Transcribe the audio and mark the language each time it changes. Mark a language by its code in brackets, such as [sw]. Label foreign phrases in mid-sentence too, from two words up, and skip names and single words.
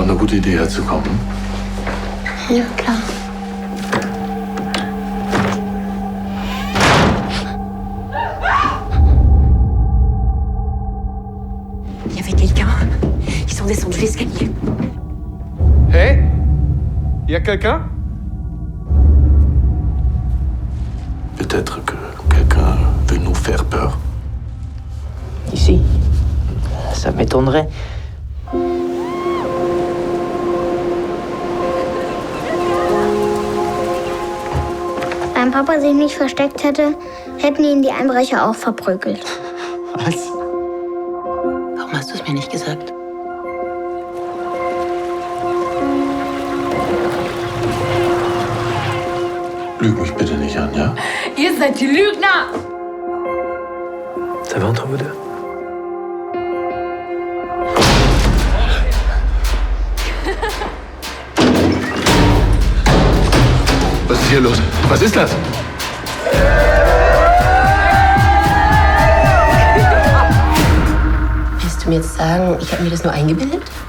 [de] gute Idee herzukommen? Ja, klar. [fr] Il y avait quelqu'un. Ils sont descendus l'escalier. Hé? Y a quelqu'un? Peut-être que quelqu'un veut nous faire peur. Ici? Ça m'étonnerait. [de] Wenn Papa sich nicht versteckt hätte, hätten ihn die Einbrecher auch verprügelt. Was? Warum hast du es mir nicht gesagt? Lüg mich bitte nicht an, ja? Ihr seid die Lügner! [fr] Ça va entre vous deux? [de] Was ist hier los? Was ist das? Willst du mir jetzt sagen, ich habe mir das nur eingebildet?